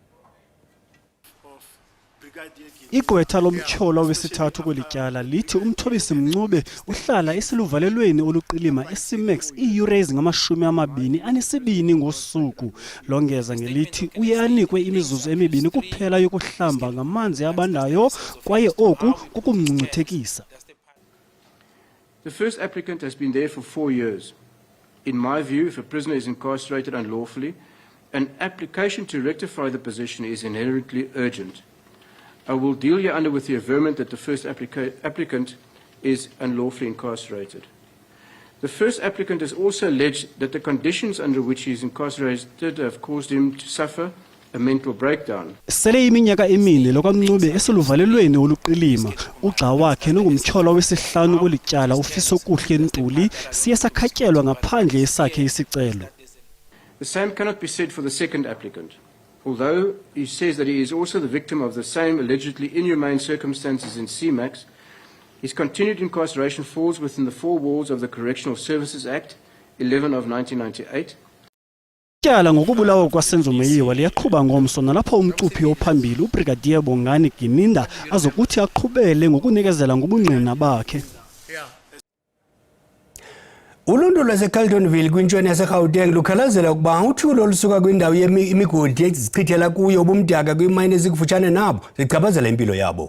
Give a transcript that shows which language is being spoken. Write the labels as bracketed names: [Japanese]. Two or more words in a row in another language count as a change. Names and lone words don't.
[Xhosa] Igqwetha lomtyholo wesithathu kwelityala lithi uMthobisi Mncube uhlala esiluvalelweni oluqilima esimax iiyure ezingama-22 ngosuku. Longeza ngelithi uye anikwe imizuzu emibini kuphela yokuhlamba ngamanzi abandayo kwaye oku kukumngcungcuthekisa. [English] The first applicant has been there for 4 years. In my view, if a prisoner is incarcerated unlawfully, an application to rectify the position is inherently urgent. I will deal hereunder with the averment that the first applicant is unlawfully incarcerated. The first applicant has also alleged that the conditions under which he is incarcerated have caused him to suffer a mental breakdown. [Xhosa] Sele iminyaka emine lokaMncube esiluvalelweni oluqilima ugxa wakhe nongumtyholo wesihlanu kwelityala uFiso Kuhle Ntuli siye sakhatyelwa ngaphandle esakhe isicelo. [English] The same cannot be said for the second applicant. Although he says that he is also the victim of the same allegedly inhumane circumstances in CMAX, his continued incarceration falls within the four walls of the Correctional Services Act 11 of 1998. [Xhosa] Ityala ngokubulawa kwasenzo Meyiwa liyaqhuba ngomso nalapho umcuphi ophambili uBrigadier Bongani Gininda azokuthi aqhubele ngokunikezela ngobungqina bakhe. Uluntu lwaseCarltonville kwintshona yaseGauteng lukhalazela ukuba uthuli olusuka kwindawo yemigodi ezichithela kuyo ubumdaka kwimayini ezikufutshane nabo zichaphazela impilo yabo.